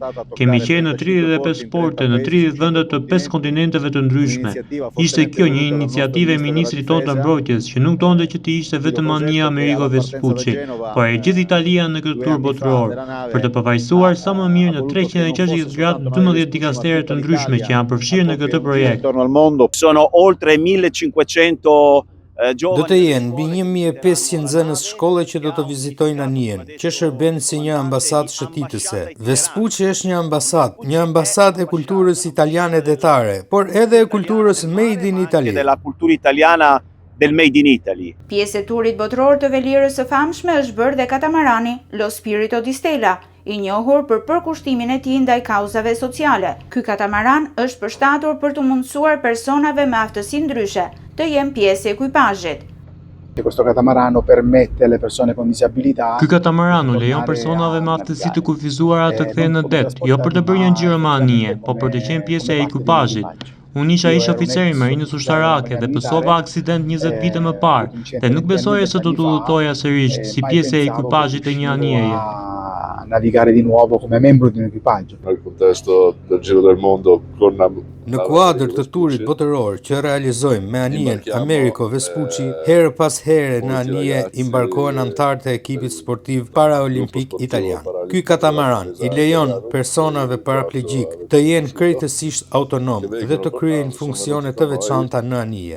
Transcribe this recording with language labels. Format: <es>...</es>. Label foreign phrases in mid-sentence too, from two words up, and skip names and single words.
<sq>Kemi qenë në 35 porte në 30 vende të 5 kontinenteve të ndryshme. Ishte kjo një iniciativë e ministrit tonë të mbrojtjes që nuk donte që të ishte vetëm anija Americo Vespucci, por e gjithë Italia në këtë tur botëror, për të përfaqësuar sa më mirë në 360 gradë 12 dikastere të ndryshme që janë përfshirë në këtë projekt.</sq> <it>Sono oltre 1500</it> <sq>do të jenë mbi 1500 nxënës shkolle që do të vizitojnë anijen, që shërben si një ambasadë shëtitëse. Vespucci është një ambasadë e kulturës italiane detare, por edhe e kulturës</sq> <en>made in Italy.</en> <it>Della cultura italiana del</it> <en>made in Italy.</en> <sq>Pjesë e turit botëror të velierës së famshme është bërë dhe katamarani Lo Spirito di Stella, i njohur për përkushtimin e tij ndaj kauzave sociale. Ky katamaran është përshtatur për të mundësuar personave me aftësi ndryshe të jenë pjesë e ekuipazhit. Ky katamaran u lejon personave me aftësi të kufizuara të kthehen në det, jo për të bërë një ngjyrë me anije, por për të qenë pjesë e ekuipazhit. Unë isha ish oficer i marinës ushtarake dhe pësova aksident 20 vite më parë dhe nuk besoja se do të udhëtoja sërish si pjesë e ekuipazhit të një anijeje.</sq> <it>Navigare di nuovo come membro di un equipaggio. Nel contesto del Giro del Mondo con</it> <sq>Në kuadër të turit botëror që realizojmë me anijen Americo Vespucci, herë pas here në anije imbarkohen anëtarët e ekipit sportiv paraolimpik italian. Ky katamaran i lejon personave paraplegjik të jenë krejtësisht autonom dhe të kryejnë funksione të veçanta në anije.</sq>